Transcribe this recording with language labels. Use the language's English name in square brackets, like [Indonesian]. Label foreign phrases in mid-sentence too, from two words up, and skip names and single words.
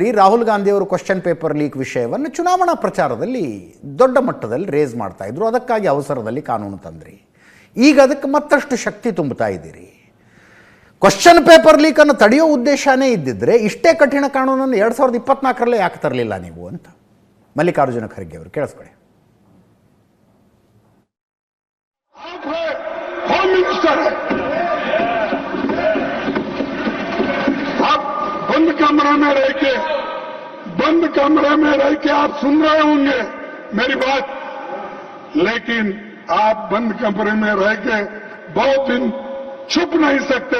[Kannada] ರಾಹುಲ್ ಗಾಂಧಿಯವರು [English] question paper leak [Kannada] ವಿಷಯವನ್ನು ಚುನಾವಣಾ ಪ್ರಚಾರದಲ್ಲಿ ದೊಡ್ಡ ಮಟ್ಟದಲ್ಲಿ ರೇಸ್ ಮಾಡ್ತಾಯಿದ್ರು, ಅದಕ್ಕಾಗಿ ಅವಸರದಲ್ಲಿ ಕಾನೂನು ತಂದ್ರಿ. ಈಗ ಅದಕ್ಕೆ ಮತ್ತಷ್ಟು ಶಕ್ತಿ ತುಂಬುತ್ತಾ ಇದ್ದೀರಿ. [English] question paper [Kannada] ಲೀಕನ್ನು ತಡೆಯೋ ಉದ್ದೇಶನೇ ಇದ್ದಿದ್ರೆ ಇಷ್ಟೇ ಕಠಿಣ ಕಾನೂನನ್ನು 2024ರಲ್ಲೇ ಯಾಕೆ ತರಲಿಲ್ಲ ನೀವು ಅಂತ ಮಲ್ಲಿಕಾರ್ಜುನ ಖರ್ಗೆ ಅವರು. ಕೇಳಿಸ್ಕೊಳ್ಳಿ. [English] home minister [Hindi] है, आप बंद कमरे में रह के आप सुन रहे होंगे मेरी बात, लेकिन आप बंद कमरे में रह के बहुत दिन छुप नहीं सकते.